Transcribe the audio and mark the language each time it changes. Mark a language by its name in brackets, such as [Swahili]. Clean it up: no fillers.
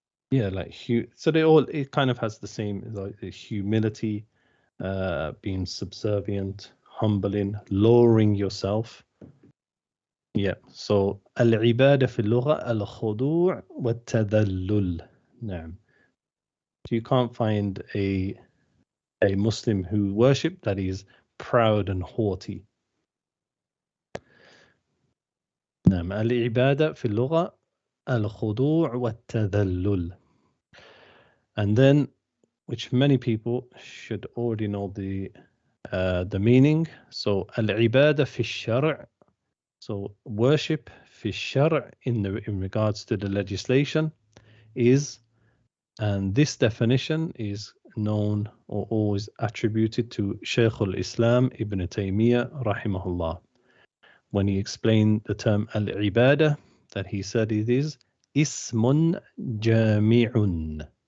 [English] Yeah, like so they all, it kind of has the same, like the humility, being subservient, humbling, lowering yourself. Yeah. [Arabic] So العبادة في اللغة الخضوع والتذلل. نعم. [English] So you can't find a Muslim who worship that is proud and haughty. [Arabic] نعم. العبادة في اللغة الخضوع والتذلل. [English] And then, which many people should already know the meaning. [Arabic] So العبادة في الشرع. [English] So worship [Arabic] في الشرع [English] in regards to the legislation is, and this definition is known or always attributed to Shaykh al-Islam Ibn Taymiyyah rahimahullah. When he explained the term al-ibadah, that he said it is [Arabic] ismun jami'un.